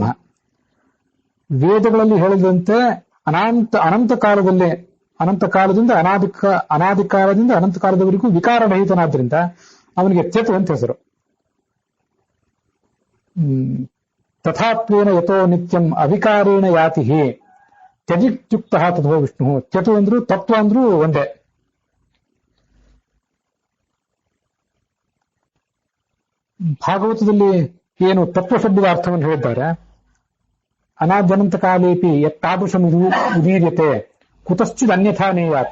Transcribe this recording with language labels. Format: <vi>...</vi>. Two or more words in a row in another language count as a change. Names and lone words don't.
<kn>ವೇದಗಳಲ್ಲಿ ಹೇಳಿದಂತೆ ಅನಂತ ಕಾಲದಿಂದ ಅನಾದಿ ಕಾಲದಿಂದ ಅನಂತ ಕಾಲದವರೆಗೂ ವಿಕಾರರಹಿತನಾದ್ರಿಂದ ಅವನಿಗೆ ಚತು ಅಂತ ಹೆಸರು.</kn> <sa>ತಥಾತ್ವೇನ ಯಥೋ ನಿತ್ಯಂ ಅವಿಕಾರೇಣ ಯಾತಿ ಹೇ ತ್ಯಜಿತ್ಯುಕ್ತ ತಥೋ ವಿಷ್ಣು.</sa> <kn>ಚತು ಅಂದ್ರು ತತ್ವ ಅಂದ್ರೂ ಒಂದೇ. ಭಾಗವತದಲ್ಲಿ ಏನು ತತ್ವಶಬ್ದದ ಅರ್ಥವನ್ನು ಹೇಳಿದ್ದಾರೆ,</kn> <sa>ಅನಾದ್ಯನಂತ ಕಾಲೇಪಿ ಯತ್ತಾದೃಶಂ ಉದೀರ್ಯತೆ ಕುತಶ್ಚಿದ್ ಅನ್ಯಥಾ ನೇಯಾತ್.</sa>